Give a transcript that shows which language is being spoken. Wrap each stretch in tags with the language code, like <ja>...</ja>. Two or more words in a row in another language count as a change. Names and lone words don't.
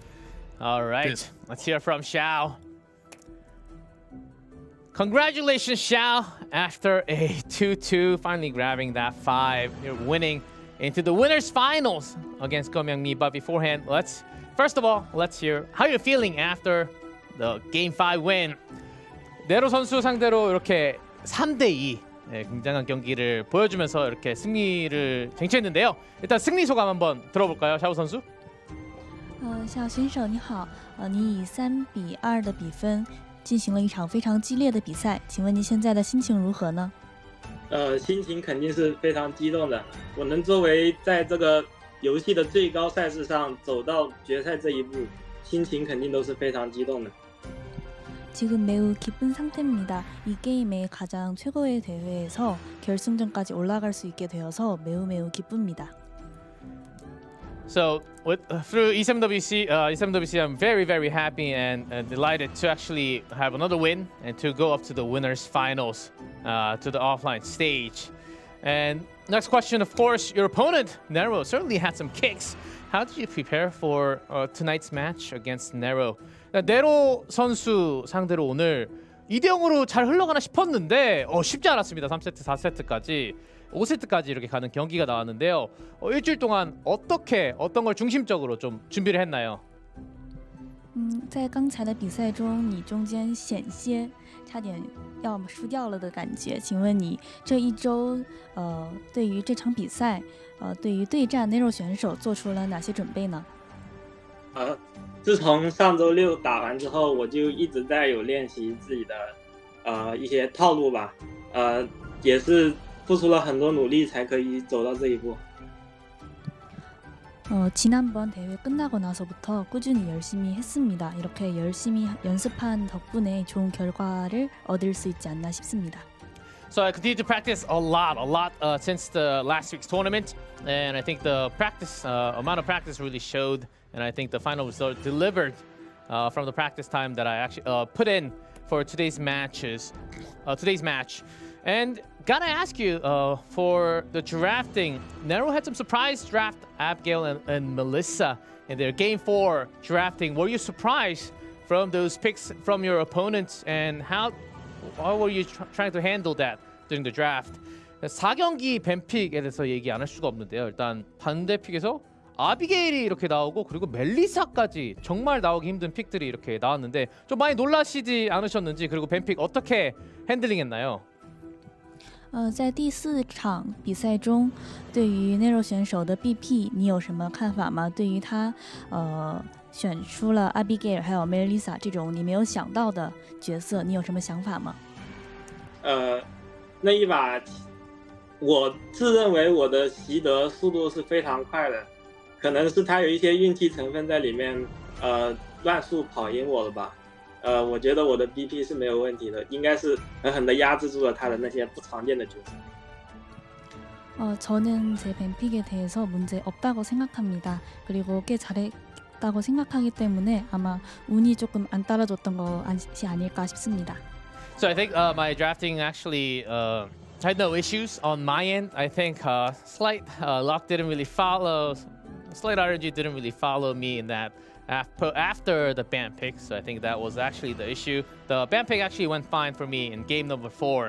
<en>All right, let's hear from Shiao. Congratulations, Shiao. After a 2-2, finally grabbing that 5. You're winning into the winners finals against Go-Myung-mi. But beforehand, first of all, let's hear how you're feeling after the Game 5 win.</en> <ko>네로 선수 상대로 이렇게 3대2 굉장한 경기를 보여주면서 이렇게 승리를 쟁취했는데요. 일단 승리 소감 한번 들어볼까요, 샤오 선수?</ko> <zh>夏选手你好，你以3-2的比分进行了一场非常激烈的比赛，请问您现在的心情如何呢？心情肯定是非常激动的。我能作为在这个游戏的最高赛事上走到决赛这一步，心情肯定都是非常激动的。</zh> <ko>지금 매우 기쁜 상태입니다. 이 게임의 가장 최고의 대회에서 결승전까지 올라갈 수 있게 되어서 매우 기쁩니다.</ko> <en>So through E7WC, I'm very happy and delighted to actually have another win and to go up to the winners finals, to the offline stage. And next question, of course, your opponent Nero certainly had some kicks. How did you prepare for tonight's match against Nero?</en> <ko>네로 선수 상대로 오늘 2대0으로 잘 흘러가나 싶었는데 쉽지 않았습니다. 3세트, 4세트까지 5세트까지 이렇게 가는 경기가 나왔는데요. 일주일 동안 어떤 걸 중심적으로 좀 준비를 했나요?</ko> <zh>在刚才的比赛中，你中间险些差点要输掉了的感觉。请问你这一周，对于这场比赛，对于对战 Nero 选手做出了哪些准备呢？自从上周六打完之后，我就一直在有练习自己的一些套路吧，也是付出了很多努力才可以走到这一步。</zh> <ko>지난번 대회 끝나고 나서부터 꾸준히 열심히 했습니다. 이렇게 열심히 연습한 덕분에 좋은 결과를 얻을 수 있지 않나 싶습니다.</ko> <en>So I continued to practice a lot since the last week's tournament, and I think the practice amount of practice really showed, and I think the final result delivered from the practice time that I actually put in for today's match. And gotta ask you, for the drafting, Nero had some surprise draft Abigail and Melissa in their Game 4 drafting. Were you surprised from those picks from your opponents, and how were you trying to handle that during the draft?</en> <ko>4경기 뱀픽에 대해서 얘기 안 할 수가 없는데요. 일단 반대 픽에서 아비게일이 이렇게 나오고 그리고 멜리사까지 정말 나오기 힘든 픽들이 이렇게 나왔는데 좀 많이 놀라시지 않으셨는지, 그리고 뱀픽 어떻게 핸들링했나요?</ko> <zh>在第4场比赛中，对于 Nero 选手的 BP， 你有什么看法吗？对于他选出了 Abigail 还有 Melissa 这种你没有想到的角色，你有什么想法吗？那一把，我自认为我的习得速度是非常快的，可能是他有一些运气成分在里面，乱数跑赢我了吧。我觉得我的 BP 是没有问题的，应该是狠狠地压制住了他的那些不常见的角色。</zh> <ko>저는 제 뱀픽에 대해서 문제 없다고 생각합니다. 그리고 꽤 잘했다고 생각하기 때문에 아마 운이 조금 안 따라줬던 것이 아닐까 싶습니다.</ko> <en>So I think my drafting actually had no issues on my end. I think slight luck didn't really follow. Slight RNG didn't really follow me in that after the ban pick. So I think that was actually the issue. The ban pick actually went fine for me in game number 4.</en>